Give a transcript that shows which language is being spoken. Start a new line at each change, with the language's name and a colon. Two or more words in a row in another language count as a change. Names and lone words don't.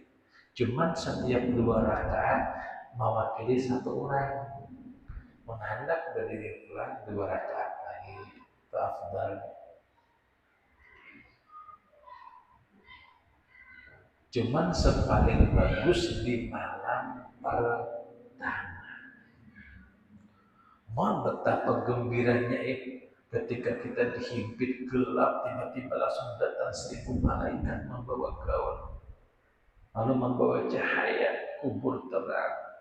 Indonesian: Cuman setiap 2 rakaat mewakili 1 orang. Menghadap berdiri pulang 2 rakaat lagi. Itu afdal. Cuman sepaling bagus di malam pertama. Mau betapa gembiranya itu ketika kita dihimpit gelap, tiba-tiba langsung datang 1000 malaikat membawa gaun, lalu membawa cahaya, kubur terang.